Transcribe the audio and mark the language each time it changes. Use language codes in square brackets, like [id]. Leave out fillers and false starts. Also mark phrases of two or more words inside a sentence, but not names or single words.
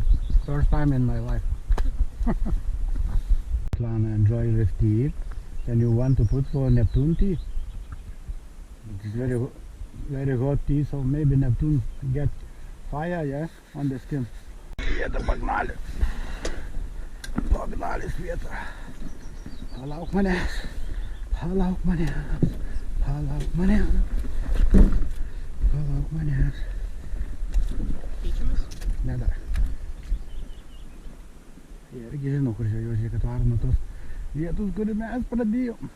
[en] First time in my life. Plan to enjoy with tea. Then you want to put for Neptune tea. It's very hot tea, so maybe Neptune get fire, yeah, on the skin. [ru] Света погнали. Погнали, Света. [lt] Palauk manęs. Palauk manęs. Palauk manęs. Palauk manęs. Keičiamės? Ne dar. Jie irgi žino, kur žvejoti, kad varom nuo tos vietos, kur mes pradėjom.